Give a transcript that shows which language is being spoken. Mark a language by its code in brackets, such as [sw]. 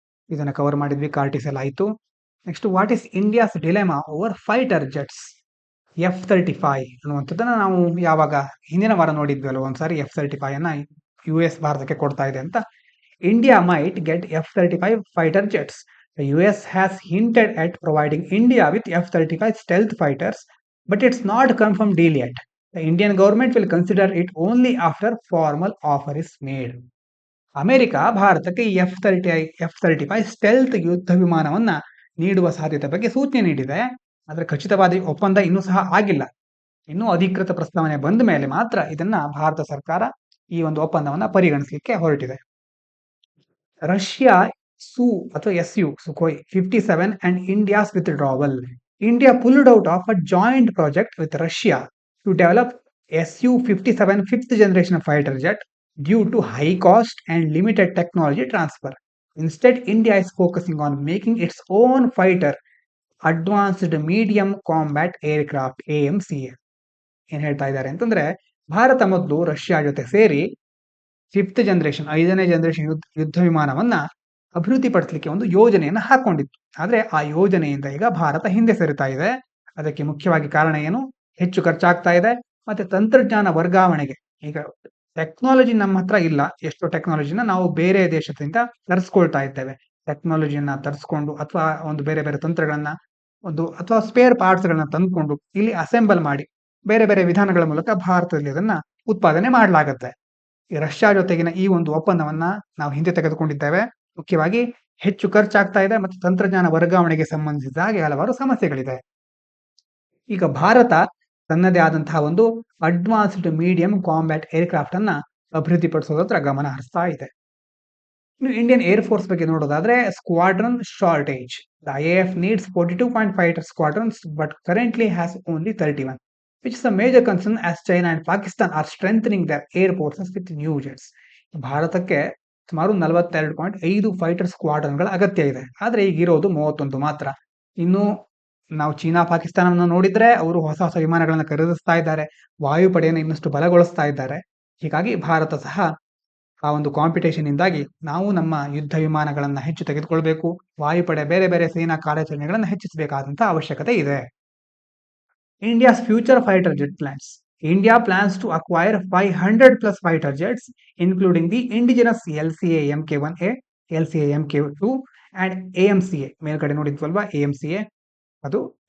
[kn] ಇದನ್ನ ಕವರ್ ಮಾಡಿದ್ವಿ, ಕಾರ್ಟಿಸೆಲ್ ಆಯ್ತು. [en] Next, what is India's dilemma over fighter jets? [kn] F-35 ಅನ್ನುವಂಥದ್ದನ್ನ ನಾವು ಯಾವಾಗ ಹಿಂದಿನ ವಾರ ನೋಡಿದ್ವಿ ಅಲ್ವ ಒಂದ್ಸಾರಿ, F-35 ಅನ್ನ US ಭಾರತಕ್ಕೆ ಕೊಡ್ತಾ ಇದೆ ಅಂತ. [en] India might get F-35 fighter jets. The US has hinted at providing India with F-35 stealth fighters, but it's not confirmed deal yet. The Indian government will consider it only after formal offer is made. [kn] America ಭಾರತಕ್ಕೆ F-35 stealth ಯುದ್ಧ ವಿಮಾನವನ್ನ ನೀಡುವ ಸಾಧ್ಯತೆ ಬಗ್ಗೆ ಸೂಚನೆ ನೀಡಿದೆ. ಆದರೆ ಖಚಿತವಾದ ಒಪ್ಪಂದ ಇನ್ನೂ ಸಹ ಆಗಿಲ್ಲ. ಇನ್ನೂ ಅಧಿಕೃತ ಪ್ರಸ್ತಾವನೆ ಬಂದ ಮೇಲೆ ಮಾತ್ರ ಇದನ್ನ ಭಾರತ ಸರ್ಕಾರ ಈ ಒಂದು ಒಪ್ಪಂದವನ್ನ ಪರಿಗಣಿಸಲಿಕ್ಕೆ ಹೊರಟಿದೆ. ರಷ್ಯಾ ಸು ಅಥವಾ [en] SU Sukhoi 57 and India's withdrawal. India pulled out of a joint project with Russia to develop Su-57 fifth generation fighter jet due to high cost and limited technology transfer. Instead, India is focusing on making its own fighter advanced medium combat aircraft AMCA. [kn] ಏನ್ ಹೇಳ್ತಾ ಇದ್ದಾರೆ ಅಂತಂದ್ರೆ, ಭಾರತ ಮೊದಲು Russia ಜೊತೆ ಸೇರಿ 5ನೇ generation ಯುದ್ಧ ವಿಮಾನವನ್ನ ಅಭಿವೃದ್ಧಿಪಡಿಸಲಿಕ್ಕೆ ಒಂದು ಯೋಜನೆಯನ್ನ ಹಾಕೊಂಡಿತ್ತು. ಆದ್ರೆ ಆ ಯೋಜನೆಯಿಂದ ಈಗ ಭಾರತ ಹಿಂದೆ ಸರಿತಾ ಇದೆ. ಅದಕ್ಕೆ ಮುಖ್ಯವಾಗಿ ಕಾರಣ ಏನು? ಹೆಚ್ಚು ಖರ್ಚಾಗ್ತಾ ಇದೆ, ಮತ್ತೆ ತಂತ್ರಜ್ಞಾನ ವರ್ಗಾವಣೆಗೆ. ಈಗ ಟೆಕ್ನಾಲಜಿ ನಮ್ಮ ಹತ್ರ ಇಲ್ಲ, ಎಷ್ಟೋ ಟೆಕ್ನಾಲಜಿನ ನಾವು ಬೇರೆ ದೇಶದಿಂದ ತರಿಸ್ಕೊಳ್ತಾ ಇದ್ದೇವೆ. ಟೆಕ್ನಾಲಜಿಯನ್ನ ತರಿಸ್ಕೊಂಡು ಅಥವಾ ಒಂದು ಬೇರೆ ಬೇರೆ ತಂತ್ರಗಳನ್ನ ಅಥವಾ ಸ್ಪೇರ್ ಪಾರ್ಟ್ಸ್ ಗಳನ್ನ ತಂದುಕೊಂಡು ಇಲ್ಲಿ ಅಸೆಂಬಲ್ ಮಾಡಿ ಬೇರೆ ಬೇರೆ ವಿಧಾನಗಳ ಮೂಲಕ ಭಾರತದಲ್ಲಿ ಅದನ್ನ ಉತ್ಪಾದನೆ ಮಾಡಲಾಗುತ್ತೆ. ಈ ರಷ್ಯಾ ಜೊತೆಗಿನ ಈ ಒಂದು ಒಪ್ಪಂದವನ್ನ ನಾವು ಹಿಂದೆ ತೆಗೆದುಕೊಂಡಿದ್ದೇವೆ. ಮುಖ್ಯವಾಗಿ ಹೆಚ್ಚು ಖರ್ಚಾಗ್ತಾ ಇದೆ ಮತ್ತು ತಂತ್ರಜ್ಞಾನ ವರ್ಗಾವಣೆಗೆ ಸಂಬಂಧಿಸಿದ ಹಾಗೆ ಹಲವಾರು ಸಮಸ್ಯೆಗಳಿದೆ. ಈಗ ಭಾರತ ತನ್ನದೇ ಆದಂತಹ ಒಂದು ಅಡ್ವಾನ್ಸ್ಡ್ ಮೀಡಿಯಂ ಕಾಂಬ್ಯಾಟ್ ಏರ್ಕ್ರಾಫ್ಟ್ ಅನ್ನ ಅಭಿವೃದ್ಧಿಪಡಿಸೋದ್ರ ಗಮನ ಹರಿಸ್ತಾ ಇದೆ. ಇನ್ನು ಇಂಡಿಯನ್ ಏರ್ ಫೋರ್ಸ್ ಬಗ್ಗೆ ನೋಡೋದಾದ್ರೆ, squadron shortage. [en] The IAF needs 42 fighter squadrons but currently has only 31, which is a major concern as China and Pakistan are strengthening their air forces with new jets. [kn] ಭಾರತಕ್ಕೆ ಸುಮಾರು 42.5 fighter ಸ್ಕ್ವಾಡ್ರನ್ಗಳ ಅಗತ್ಯ ಇದೆ. ಆದ್ರೆ ಈಗಿರೋದು 31 ಮಾತ್ರ. ಇನ್ನು ನಾವು ಚೀನಾ ಪಾಕಿಸ್ತಾನವನ್ನು ನೋಡಿದ್ರೆ ಅವರು ಹೊಸ ಹೊಸ ವಿಮಾನಗಳನ್ನ ಖರೀದಿಸ್ತಾ ಇದ್ದಾರೆ. ವಾಯುಪಡೆಯನ್ನು ಇನ್ನಷ್ಟು ಬಲಗೊಳಿಸ್ತಾ ಇದ್ದಾರೆ. ಹೀಗಾಗಿ ಭಾರತ ಸಹ ಆ ಒಂದು ಕಾಂಪಿಟೇಷನ್ ಇಂದಾಗಿ ನಾವು ನಮ್ಮ ಯುದ್ಧ ವಿಮಾನಗಳನ್ನ ಹೆಚ್ಚು ತೆಗೆದುಕೊಳ್ಬೇಕು. ವಾಯುಪಡೆ ಬೇರೆ ಬೇರೆ ಸೇನಾ ಕಾರ್ಯಾಚರಣೆಗಳನ್ನ ಹೆಚ್ಚಿಸಬೇಕಾದಂತ ಅವಶ್ಯಕತೆ ಇದೆ. [en] India's future fighter jet plans. India plans to acquire 500 plus fighter jets, including the indigenous LCA Mk1A, LCA Mk2, and AMCA. [kn] ಮೇಲ್ಗಡೆ ನೋಡಿದ್ವಲ್ವಾ AMCA ಅದು.